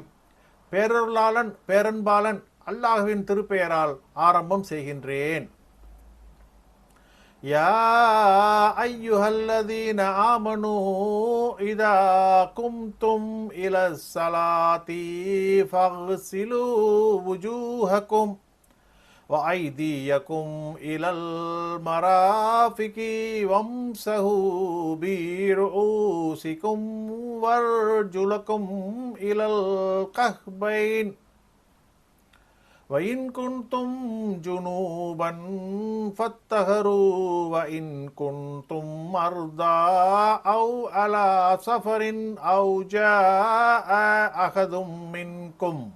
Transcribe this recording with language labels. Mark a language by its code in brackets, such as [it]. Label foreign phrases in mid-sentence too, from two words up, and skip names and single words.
[ta] பேரருளாளன் பேரன்பாளன் அல்லாஹ்வின் திருப்பெயரால் ஆரம்பம் செய்கின்றேன். [ar] يا أيها الذين آمنوا إذا قمتم إلى الصلاة فاغسلوا وجوهكم وأيديكم إلى المرافق وامسحوا برؤوسكم وارجلكم إلى الكعبين وإن كنتم جنوبا فاطهروا وإن كنتم مرضى أو على سفر أو جاء أحد منكم